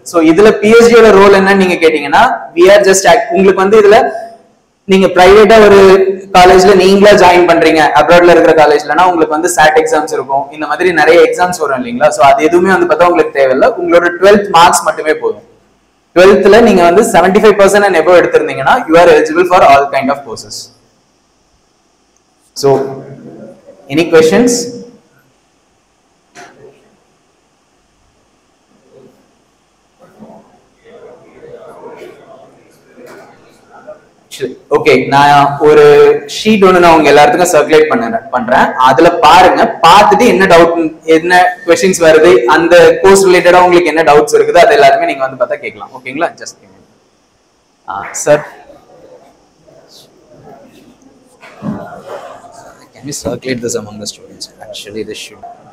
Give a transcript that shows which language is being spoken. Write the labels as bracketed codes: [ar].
[ta] So இதுல பிஎஸ்ஜியோட role என்னன்னு நீங்க கேட்டீங்கன்னா, [en] we are just [ta] உங்களுக்கு வந்து இதுல நீங்க பிரைவேட்டா ஒரு காலேஜ்ல நீங்களா ஜாயின் பண்றீங்க அப்ராட்ல இருக்கிற காலேஜ்லனா உங்களுக்கு வந்து சாட் எக்ஸாம்ஸ் இருக்கும், இந்த மாதிரி நிறைய எக்ஸாம்ஸ் வரும் இல்லைங்களா. சோ அது எதுவுமே வந்து பார்த்தா உங்களுக்கு தேவையில்லை. உங்களோட 12th மார்க்ஸ் மட்டுமே போதும். 12thல நீங்க வந்து [en] 75% and above [ta] எடுத்திருந்தீங்கன்னா [en] you are eligible for all kind of courses. So any questions? [ta] Okay, நான் ஒரு ஷீட் ஒன்று நான் உங்க எல்லாத்துக்கும் சர்க்குலேட் பண்றேன். அதுல பாருங்க, பார்த்துட்டு என்ன டவுட், என்ன கொஸ்டின்ஸ் வருது, அந்த கோர்ஸ் ரிலேட்டடா உங்களுக்கு என்ன டவுட்ஸ் இருக்குது அது எல்லாருமே நீங்க வந்து பார்த்தா கேட்கலாம். ஓகேங்களா? [en] Just sir, can we circulate this among the students? Actually this should